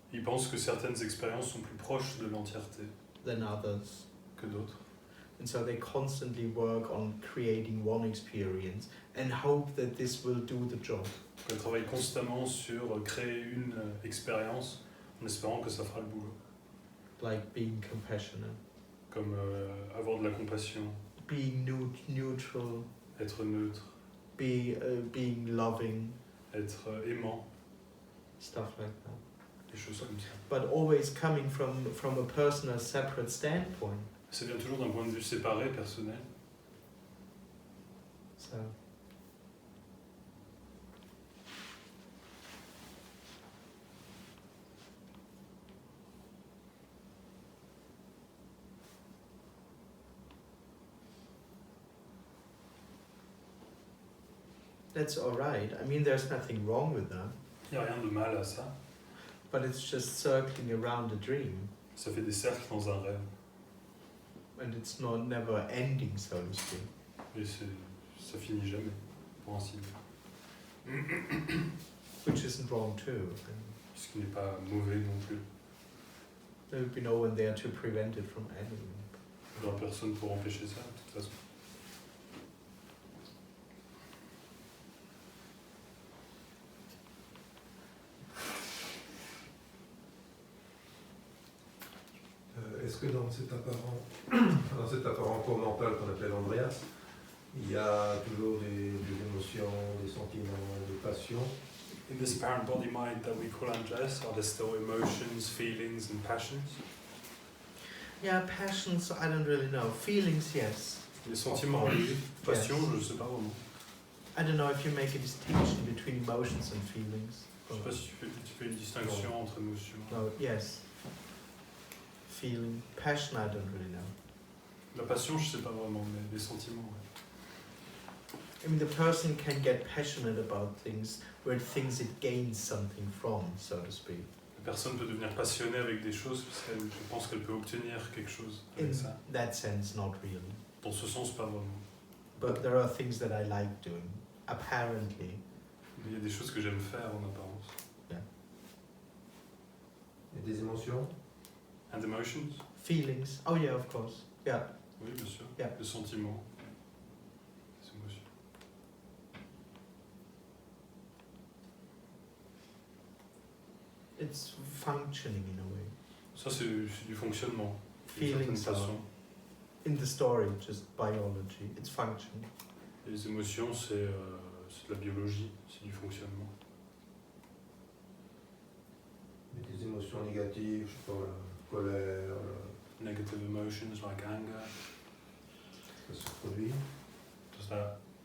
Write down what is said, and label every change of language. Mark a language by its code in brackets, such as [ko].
[fr] Ils pensent que certaines expériences sont plus proches de l'entièreté [en] than others. [fr] que d'autres. [en] And so they constantly work on creating one experience and hope that this will do the job. [fr] Elles travaillent constamment sur créer une expérience en espérant que ça fera le boulot. [en] Like being compassionate, [fr] Comme avoir de la compassion, [en] being neutral, [fr] être neutre, [en] being loving, [fr] être aimant, [en] stuff like that. [fr] des choses comme ça. [en] But always coming from a personal, separate standpoint. [fr] Ça vient toujours d'un point de vue séparé, personnel. [en] So that's all right. I mean, there's nothing wrong with that, [fr] Il n'y a rien de mal à ça. [en] but it's just circling around a dream, [fr] Ça fait des cercles dans un rêve. [en] and it's not never ending, so to speak. [fr] Et ça finit jamais, pour ainsi dire. [en] Which isn't wrong too. And [fr] Ce qui n'est pas mauvais non plus. [en] there would be no one there to prevent it from ending. [fr] Il n'y aura personne pour empêcher ça, de toute façon. Est-ce que dans cet apparent corps mental qu'on appelle Andreas, il y a toujours des émotions, des sentiments, des passions? [en] In this apparent body mind that we call Andreas, are there still emotions, feelings and passions? Yeah, passions, I don't really know. Feelings, yes. [fr] Les sentiments, oui. Passions, je ne sais pas vraiment. [en] I don't know if you make a distinction between emotions and feelings. [fr] Je ne sais pas si tu fais une distinction entre émotions. [en] No, yes. Feeling. Passion, I don't really know. [fr] La passion, je ne sais pas vraiment, mais les sentiments, ouais. [en] I mean, the person can get passionate about things where it thinks it gains something from, so to speak. [fr] La personne peut devenir passionnée avec des choses parce qu'elle pense qu'elle peut obtenir quelque chose [en] In [fr] avec ça. [en] that sense, not really. [fr] Dans ce sens, pas vraiment. [en] But there are things that I like doing, apparently. [fr] Mais il y a des choses que j'aime faire en apparence. Et des émotions? [en] And emotions? Feelings. Oh yeah, of course. Yeah. [fr] Oui, bien sûr. [en] Yeah. [fr] Les sentiments. Les émotions. [en] It's functioning in a way. [fr] Ça, c'est du fonctionnement. d'une [en] Feelings [fr] certaine [en] are, [fr] façon. [en] in the story, just biology. It's functioning. [fr] Les émotions, c'est de la biologie, c'est du fonctionnement. Mais des émotions négatives, je sais pas, la colère, [en] Negative emotions like anger, [fr] ça se produit. tout ça.